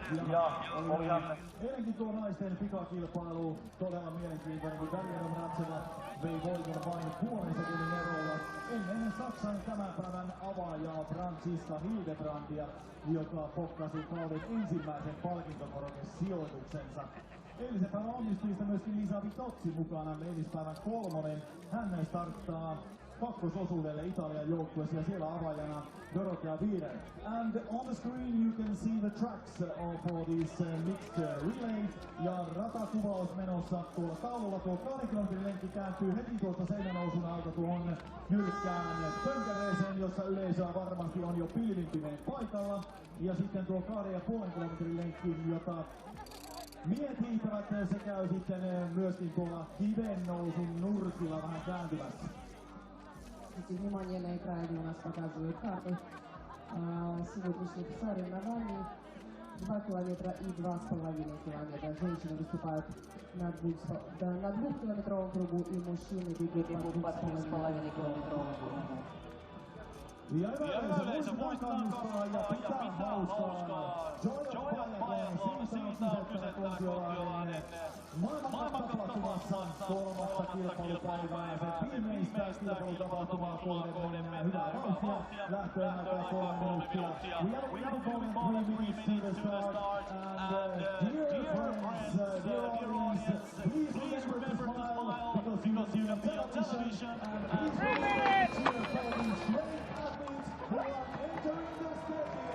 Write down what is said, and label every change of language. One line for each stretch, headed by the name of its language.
Finnish: Ja olihan eilenkin tuo naisten pikakilpailu todella mielenkiintoinen, kun Darja Domracheva vei voiton vain puolen sekunnin erolla ennen Saksan tämän päivän avaajaa Franziska Hildebrandia, joka pokkasi kauden ensimmäisen palkintokorokesijoituksensa. Eilisen päivän onnistujista myöskin Lisa Vitozzi mukana, eilispäivän 3. Hän starttaa kakkososuudelle Italian joukkueessa ja siellä avaajana Dorothea Viren.
English: And on the screen you can see the tracks for this mixed relay.
Finnish: Ja ratakuvaus menossa tuolla taululla. Tuo 2 kilometrin lenkki kääntyy heti tuolta seinänousun alta tuohon jyrkkään pönkäreeseen, jossa yleisöä varmasti on jo pilvinpineen paikalla. Ja sitten tuo 2,5 kilometrin lenkki, jota miehet hiihtävät, se käy sitten myöskin tuolla kiven nousun nurkilla vähän kääntyvässä.
Russian: Внимание на экране у нас показывают карты сегодняшних соревнований. 2 километра и 2,5 километра. Женщины выступают на 2-километровом кругу, и мужчины бегут по 2,5 километровому кругу.
Finnish: Ja yleensä voisi kannustaa ja pitää hauskaa. Joja Biathlon, siitä on kyse Kontiolahden maailmantapahtumassa 3. kilpailupäivää. Se viimeistä kilpailutapahtumaa kohden mennään hyvää vauhtia. Lähtöön aikaa 3 minuuttia.
English: We have going 3 minutes to the start. And dear friends, dear audience, please remember to smile because you see on television. And please remember to cheer for these great athletes who are entering the stadium.